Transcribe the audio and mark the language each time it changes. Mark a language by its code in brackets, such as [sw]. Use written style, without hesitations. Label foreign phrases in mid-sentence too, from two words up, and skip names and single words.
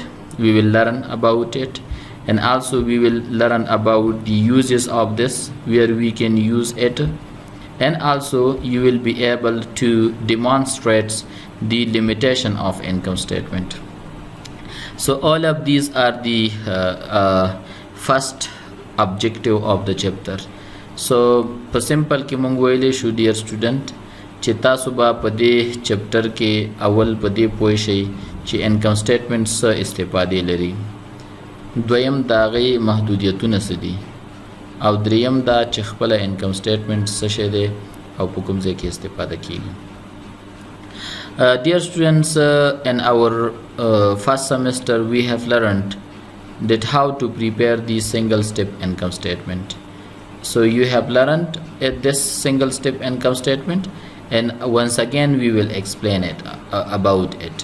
[en] We will learn about it, and also we will learn about the uses of this, where we can use it, and also you will be able to demonstrate the limitation of income statement. So all of these are the first objective of the chapter. [ps] So په سمپل کې مونږ ویلې شو ډیر سټوډنټ چې تاسو به په دې چپټر کې اول په دې پوه شئ چې [en] income statement [ps] څه استفادې لري، دویم د هغې محدودیتونه څه دي، او دریم دا چې خپله [en] income statement [ps] څه شی دی او په کوم ځای کې استفاده کیږي. [en] Dear students, in our first semester we have learned that how to prepare the single step income statement. So you have learned this single step income statement, and once again we will explain it about it.